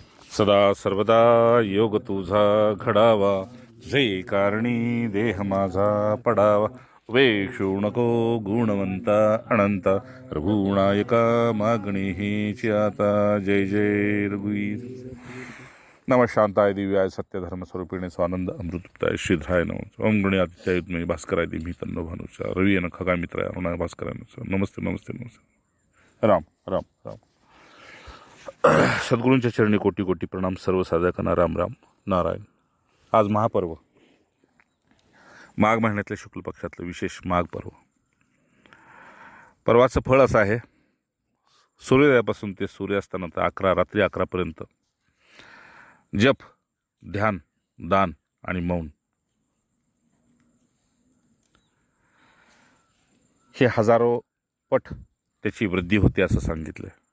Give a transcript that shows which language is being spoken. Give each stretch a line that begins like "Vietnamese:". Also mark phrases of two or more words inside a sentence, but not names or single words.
Marathi: सदा सर्वदा योग तुझा घडावा, जे कारणी देह माझा पडावा. वेशू नको गुणवंता अनंता, रघुनायका मागणी हीची आता. जय जय रघुवीर.
Sanskrit: नम शांताय दिव्याय सत्यधर्म स्वरूपिणे स्वानंद अमृतताय श्रीधराय नम. ओम गणे आदित्य युद्मय भास्कराय दिमी तन्नो भानुचा रवी अन खगा मित्राय अरुणाय भास्कराय नमस्ते नमस्ते नमस्ते.
Marathi: राम राम राम. सद्गुरूंच्या चरणी कोटी कोटी प्रणाम. सर्व साधकांना राम राम नारायण. आज महापर्व, माघ महिन्यातल्या शुक्ल पक्षातलं विशेष माघ पर्व. पर्वाचं फळ असं आहे, सूर्योदयापासून ते सूर्यास्तानंतर रात्री 11पर्यंत जप, ध्यान, दान आणि मौन हे हजारो पट त्याची वृद्धी होते असं सांगितलं.